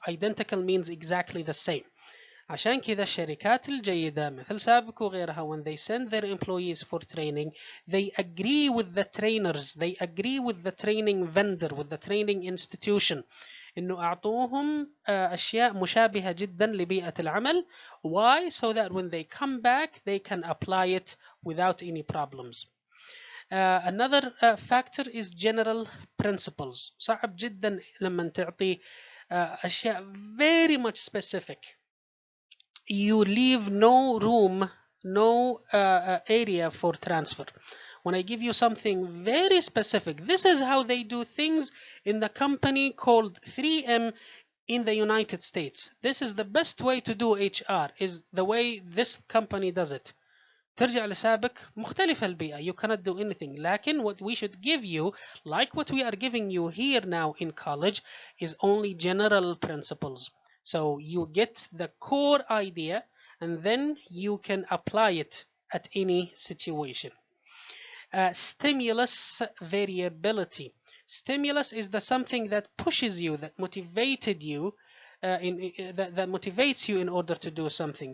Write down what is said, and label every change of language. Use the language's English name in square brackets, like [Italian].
[English] Identical means exactly the same. [Arabic] عشان كذا الشركات الجيدة مثل سابق وغيرها, [English] when they send their employees for training, they agree with the trainers, they agree with the training vendor, with the training institution, [Arabic] إنه أعطوهم أشياء مشابهة جدا لبيئة العمل. [English] Why? So that when they come back they can apply it without any problems. Another factor is general principles. [Arabic] صعب جدا لما تعطي أشياء [English] very much specific. You leave no room, no area for transfer. When I give you something very specific, this is how they do things in the company called 3M in the United States. This is the best way to do HR, is the way this company does it. [Arabic] ترجع لسابق مختلفة البيئة. [English] You cannot do anything. لكن what we should give you, like what we are giving you here now in college, is only general principles. So you get the core idea and then you can apply it at any situation. Stimulus variability. Stimulus is the something that pushes you, that motivated you, that motivates you in order to do something.